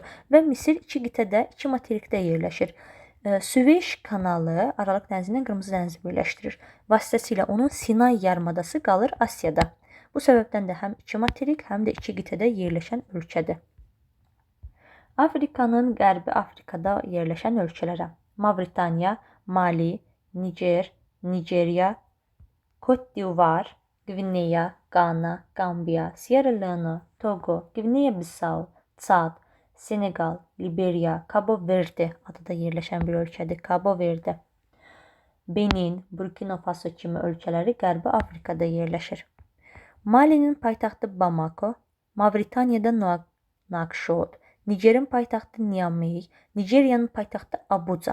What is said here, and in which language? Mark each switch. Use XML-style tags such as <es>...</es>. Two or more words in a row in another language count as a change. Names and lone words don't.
<az>Və Misir iki qitədə, iki materikdə yerləşir. Süveyş kanalı Aralıq dənizi ilə Qırmızı dənizi birləşdirir. Vasitəsilə onun Sinay yarımadası qalır Asiyada. Bu səbəbdən də həm iki materik, həm də iki qitədə yerləşən ölkədir. Afrikanın Qərbi Afrikada yerləşən ölkələrə: Mavritaniya, Mali, Niger, Nigeriya, Côte d'Ivoire, Gvineya, Qana, Qambiya, Sierra Leone, Togo, Qvineya-Bissau, Çad, Senegal, Liberiya, Cabo Verde adada yerləşən bir ölkədir. Cabo Verde. Benin, Burkina Faso kimi ölkələri Qərbi Afrikada yerləşir. Malinin paytaxtı Bamako, Mavritaniyada Nouakchott, Nigerin paytaxtı Niamey, Nigeriyanın paytaxtı Abuja.</az>